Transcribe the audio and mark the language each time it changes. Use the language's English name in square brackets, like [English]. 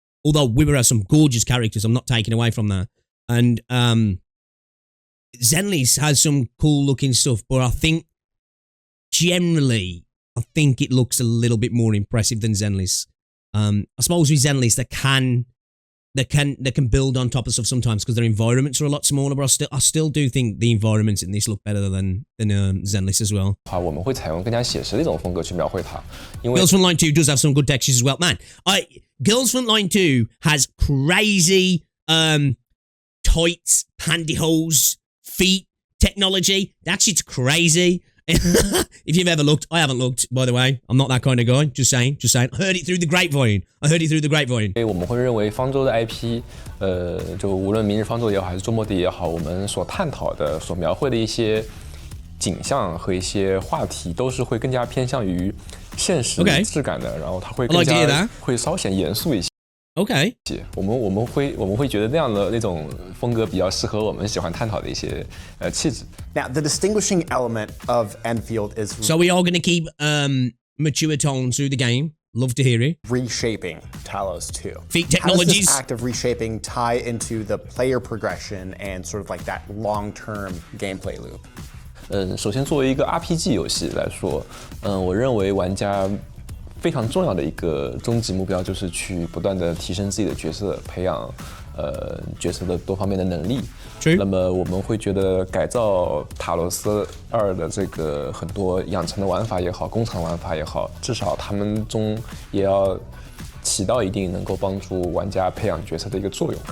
[English] Although We Were has some gorgeous characters, I'm not taking away from that. And Zenless has some cool looking stuff, but I think generally, it looks a little bit more impressive than Zenless. I suppose with Zenless, they can build on top of stuff sometimes because their environments are a lot smaller, but I still do think the environments in this look better than Zenless as well. [Chinese] 我们会采用更加写实的一种风格去描绘它，因为 [English] Girls Frontline 2 does have some good textures as well, man. Girls Frontline 2 has crazy tights, pantyhose, feet technology. That shit's crazy. If you've ever looked, I haven't looked, by the way. I'm not that kind of guy. Just saying. Heard it through the grapevine. [Chinese] 因为我们会认为方舟的 IP，就无论明日方舟也好，还是周末地也好，我们所探讨的、所描绘的一些景象和一些话题，都是会更加偏向于现实质感的，然后它会更加会稍显严肃一些。 [English] Okay. [Chinese] 我们会觉得那种风格比较适合我们喜欢探讨的一些气质。 [English] Now, the distinguishing element of Endfield is so we are going to keep mature tones through the game. Love to hear it. Reshaping Talos-II. Feat How does technologies. this act of reshaping tie into the player progression and sort of like that long-term gameplay loop? [Chinese] 首先作为一个 RPG 游戏来说，我认为玩家非常重要的一个终极目标就是去不断的提升自己的角色，培养角色的多方面的能力。那么我们会觉得改造塔罗斯2的这个很多养成的玩法也好，工厂玩法也好，至少他们中也要起到一定能够帮助玩家培养角色的一个作用。